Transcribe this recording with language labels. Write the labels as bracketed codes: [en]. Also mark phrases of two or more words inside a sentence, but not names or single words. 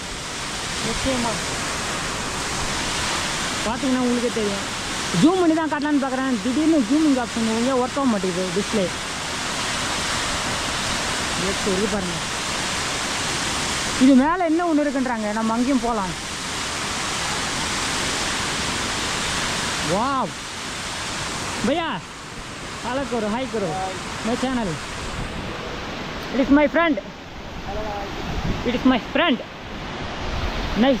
[ta] நிச்சயமாக பார்த்தீங்கன்னா உங்களுக்கே தெரியும். ஜூம் பண்ணி தான் காட்டலான்னு பார்க்குறேன். திடீர்னு [en] zooming option [ta] எங்கேயோ ஒர்க் ஆக மாட்டேங்குது டிஸ்பிளே. இது பாருங்கள். இது மேலே என்ன ஒன்று இருக்குன்றாங்க. நம்ம அங்கேயும் போகலாம். [hi] वाव भैया हेलो करो, हाई करो [en] my channel. It is my friend. It is my friend. नाइस.